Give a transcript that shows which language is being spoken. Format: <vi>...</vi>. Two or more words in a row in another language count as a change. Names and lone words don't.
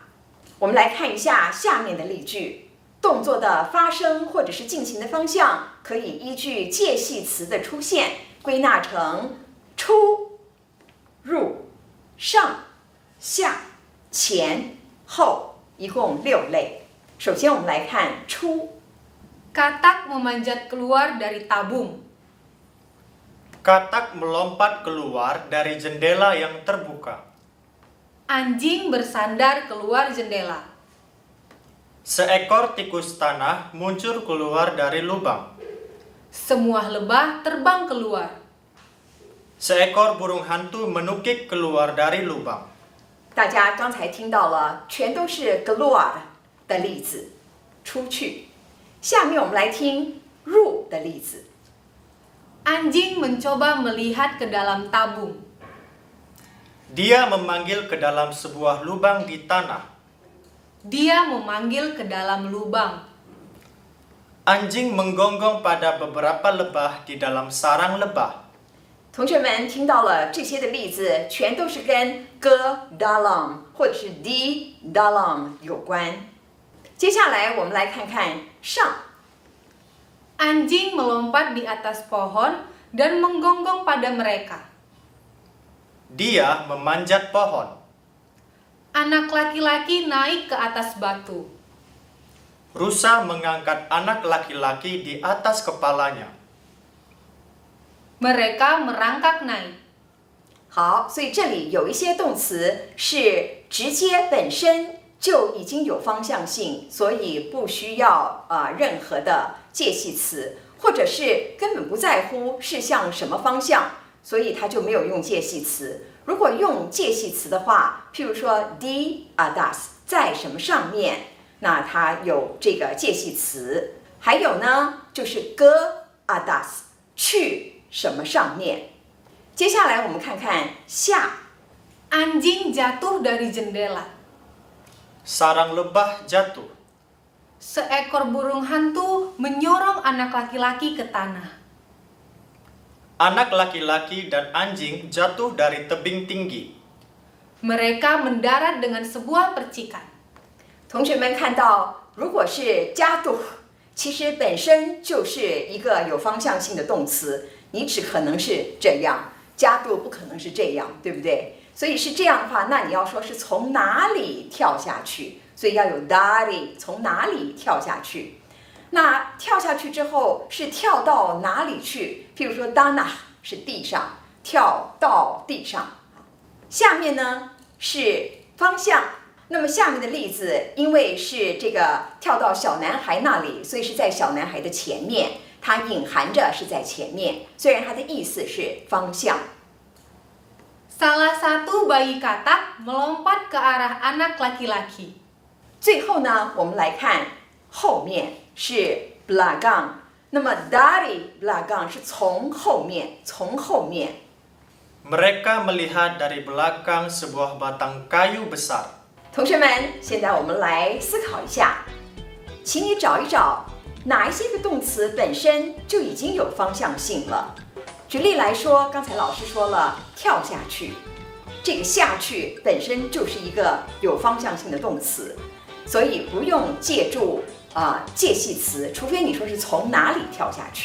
<zh>我们来看一下下面的例句，动作的发生或者是进行的方向可以依据介系词的出现归纳成出、入、上、下、前、后，一共6类。首先我们来看出。</zh> <id>Katak memanjat keluar dari tabung. Katak melompat keluar dari jendela yang terbuka. Anjing bersandar keluar jendela. Seekor tikus tanah muncul keluar dari lubang. Semua lebah terbang keluar. Seekor burung hantu menukik keluar dari lubang.</id> <zh>大家刚才听到了，全都是 keluar 的例子，出去。下面我们来听入的例子。</zh> <id>Anjing mencoba melihat ke dalam tabung. Dia memanggil ke dalam sebuah lubang di tanah. Dia memanggil ke dalam lubang. Anjing menggonggong pada beberapa lebah di dalam sarang lebah.</id> <zh>同学们听到了这些的例子，全都是跟</zh> <id>ke dalam</id> <zh>或者是</zh> <id>di dalam</id> <zh>有关。接下来我们来看看上。</zh> <id>Anjing melompat di atas pohon dan menggonggong pada mereka. Dia memanjat pohon. Anak laki-laki naik ke atas batu. Rusa mengangkat anak laki-laki di atas kepalanya. Mereka merangkak naik.</id> <zh>好，所以这里有一些动词是直接本身就已经有方向性，所以不需要任何的介系词，或者是根本不在乎是向什么方向，所以它就没有用介系词。如果用介系词的话，譬如说</zh> <id>di atas</id> <zh>在什么上面，那它有这个介系词。还有呢，就是</zh> <id>ke atas</id> <zh>去什么上面。接下来我们看看下。</zh> <id>Anjing jatuh dari jendela. Sarang lebah jatuh. Seekor burung hantu menyorong anak laki-laki ke tanah. Anak laki-laki dan anjing jatuh dari tebing tinggi. Mereka mendarat dengan sebuah percikan.</id> <zh>同学们看到，如果是jatuh，其实本身就是一个有方向性的动词，你只可能是这样，jatuh不可能是这样，对不对？所以是这样的话，那你要说是从哪里跳下去，所以要有 dari 从哪里跳下去。那跳下去之后是跳到哪里去？譬如说 tanah 是地上，跳到地上。下面呢是方向。那么下面的例子，因为是这个跳到小男孩那里，所以是在小男孩的前面，它隐含着是在前面，虽然它的意思是方向。</zh> <id>Salah satu bayi katak melompat ke arah anak laki-laki.</id> <zh>最后呢，我们来看后面是 belakang， 那么</zh> <id>dari belakang</id> <zh>是从后面，从后面。</zh> <id>Mereka melihat dari belakang sebuah batang kayu besar.</id> <zh>同学们，现在我们来思考一下，请你找一找哪一些个动词本身就已经有方向性了。举例来说，刚才老师说了跳下去，这个下去本身就是一个有方向性的动词，所以不用借助介系词，除非你说是从哪里跳下去。</zh>